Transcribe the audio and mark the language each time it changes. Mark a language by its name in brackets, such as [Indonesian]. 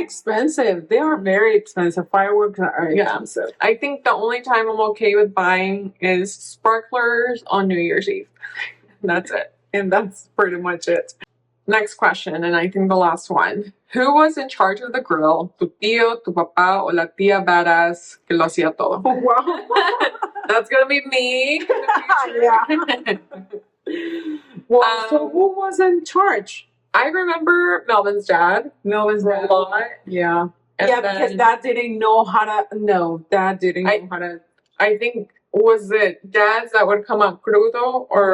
[English] are expensive. They are very expensive. Fireworks are expensive. I think the only time I'm okay with buying is sparklers on New Year's Eve. That's it. And that's pretty much it. Next question, and I think the last one. Who was in charge of the grill? [Spanish] Tu tío, tu papá, o la tía badass que lo hacía todo? [English] Wow. That's gonna be me in the future. Well, so who was in charge? I remember Melvin's dad. Melvin's a lot. Yeah. And yeah, because Dad didn't know how to. No, Dad didn't know how to. I think, was it dads that would come up crudo or?